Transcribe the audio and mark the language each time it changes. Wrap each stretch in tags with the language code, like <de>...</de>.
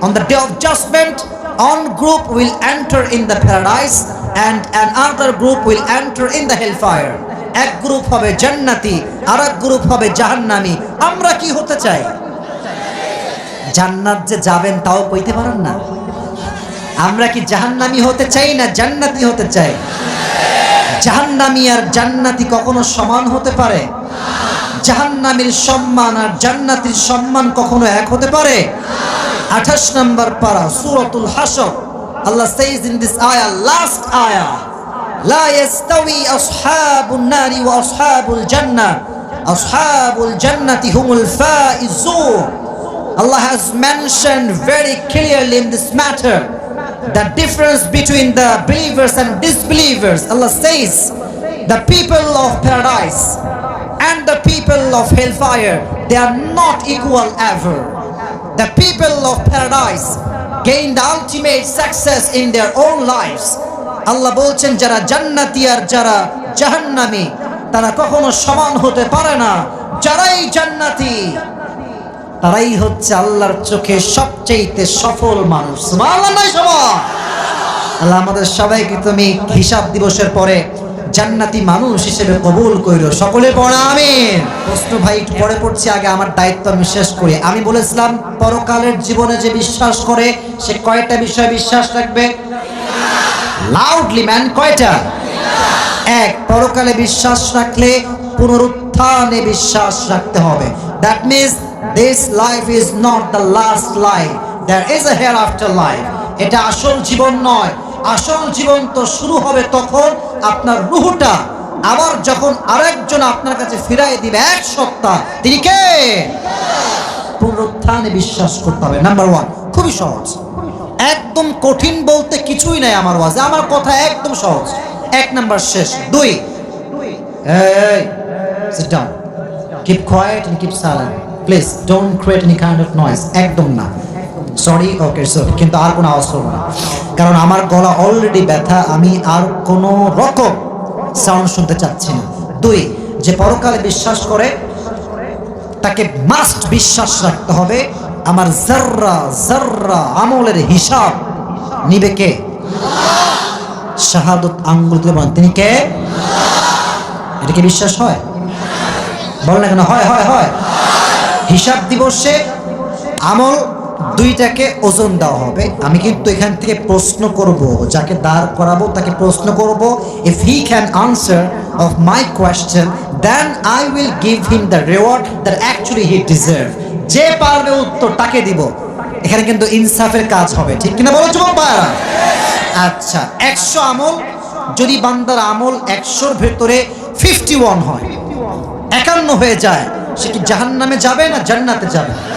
<en>On the day of judgment, one group will enter in the paradise and another group will enter in the hellfire.</en> <bn>এক group হবে জান্নাতি, আরেক group হবে জাহান্নামী। আমরা কি হতে চাই? জান্নাত যে যাবেন তাও কইতে পারেন না। আমরা কি জাহান্নামী হতে চাই না জান্নাতি হতে চাই? জাহান্নামী আর জান্নাতি কখনো সমান হতে পারে? জাহান্নামীর সম্মান আর জান্নাতীর সম্মান কখনো এক হতে পারে? 28 নম্বর পারা সূরাতুল হাশর,</bn> <en>Allah says in this ayah, last ayah,</en> <ar>لا يستوي أصحاب النار وأصحاب الجنة أصحاب الجنة هم الفائزون.</ar> <en>Allah has mentioned very clearly in this matter the difference between the believers and disbelievers. Allah says the people of paradise and the people of hellfire, they are not equal ever. The people of paradise gain the ultimate success in their own lives.</en> <bn>আল্লাহ বলছেন যারা জান্নাতি আর যারা জাহান্নামী তারা কখনো সমান হতে পারে না। যারাই জান্নাতি তারাই হচ্ছে আল্লাহর চোখে সবচেয়ে সফল মানুষ। সুবহানাল্লাহ নয় সবাই? আল্লাহ আমাদের সবাইকে তুমি হিসাব দিবসের পরে জান্নাতি মানুষ হিসেবে কবুল কইরো, সকলে পড়া আমিন। প্রশ্ন ভাই পরে পড়ছি, আগে আমার দায়িত্ব আমি শেষ করি। আমি বলেছিলাম পরকালের জীবনে যে বিশ্বাস করে সে কয়টা বিষয় বিশ্বাস রাখবে? লাউডলি ম্যান, কয়টা? এক, পরকালে বিশ্বাস রাখলে পুনরুত্থানে বিশ্বাস রাখতে হবে।</bn> <en>That means this life is not the last life, there is a hereafter life.</en> <bn>এটা আসল জীবন নয়, আসল জীবন তো শুরু হবে তখন আপনার রূহটা আবার যখন আরেকজন আপনার কাছে ফিরাই দিবে 1 সপ্তাহ, তিনি কে? পুনরুত্থানে বিশ্বাস করতে হবে। নাম্বার 1, খুবই সহজ, একদম কঠিন বলতে কিছুই নাই আমার ওয়াজে, আমার কথা একদম সহজ। 1 নাম্বার শেষ।</bn> <en>2, hey, sit down, keep quiet and keep silent, please don't create any kind of noise.</en> <bn>একদম না, সরি, ওকে সরি, কিন্তু আর কোনো আওয়াজ করবো না, কারণ আমার গলা অলরেডি ব্যথা, আমি আর কোনো রকম সাউন্ড শুনতে চাচ্ছি না। 2, যে পরকালে বিশ্বাস করে তাকে মাস্ট বিশ্বাস রাখতে হবে আমার যাররা যাররা আমলের হিসাব নিবে কে? শাহাদত আঙ্গুল তুলে বলেন তিনি কে? এটা কি বিশ্বাস হয়? বলেন না কেন? হয় হয় হয়। হিসাব দিবসে আমল 2টাকে ওজন দেওয়া হবে। আমি কিন্তু এখান থেকে প্রশ্ন করব,</bn> <en>যাকে দাঁড় করাবো তাকে প্রশ্ন করব, if he can answer of my question then I will give him the reward that actually he deserve.</en> <bn>যে পারবে উত্তর তাকে দিব। এখানে কিন্তু ইনসাফের কাজ হবে, ঠিক কিনা বলো যুবক ভাইরা? আচ্ছা, 100 আমল, যদি বান্দার আমল 100-র ভেতরে 51 হয়, 51 হয়ে যায়, সে কি জাহান্নামে যাবে না জান্নাতে যাবে?</bn>